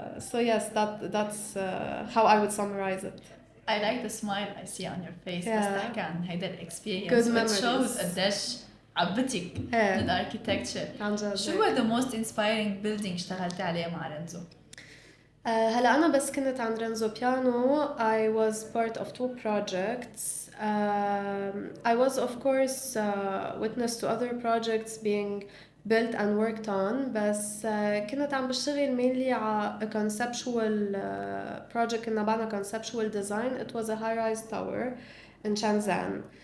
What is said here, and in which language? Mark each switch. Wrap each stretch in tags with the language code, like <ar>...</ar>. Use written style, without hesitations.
<en>So yes, that's how I would summarize it. I like the smile I see on your face. Yeah.</en> <ar>بس تحكي عن هيدا experience.</ar> <en>Good It memories. shows</en> <ar>قديش عبتك من الاركيتكتشر. عن جد. شو هو</ar> <en>the most inspiring building</en> <ar>اشتغلتي عليه مع رينزو؟ هلا أنا بس كنت عند رينزو بيانو.</ar> <en>I was part of 2 projects. I was of course witness to other projects being built and worked on.</en> <ar>بس كنت عم بشتغل</ar> <en>mainly</en> <ar>على</ar> <en>a conceptual project.</en> <ar>كنا بعنا</ar> <en>conceptual design. It was a high-rise tower in Shenzhen.</en>